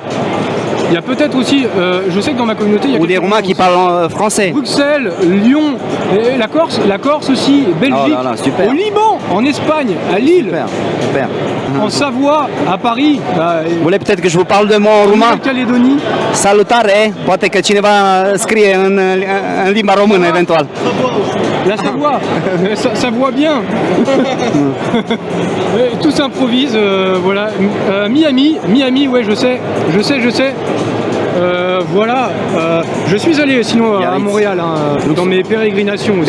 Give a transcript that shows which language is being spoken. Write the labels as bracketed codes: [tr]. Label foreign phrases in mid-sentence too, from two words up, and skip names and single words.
[fr] Il y a peut-être aussi, je sais que dans ma communauté, il y a Ou des Roumains qui parlent français? Bruxelles, Lyon, et la Corse aussi, Belgique, Oh là là, super. au Liban, en Espagne, à Lille, Super, super. en Savoie, à Paris, Vous voulez peut-être que je vous parle de mon en roumain? Nouvelle-Calédonie. [ro] Salutare! Poate că cineva scrie în limba română eventual. [fr] La Savoie, ça voit bien. Tout s'improvise, voilà. Miami, ouais, je sais. Voilà, je suis allé sinon à Biarritz. Montréal dans mes pérégrinations aussi.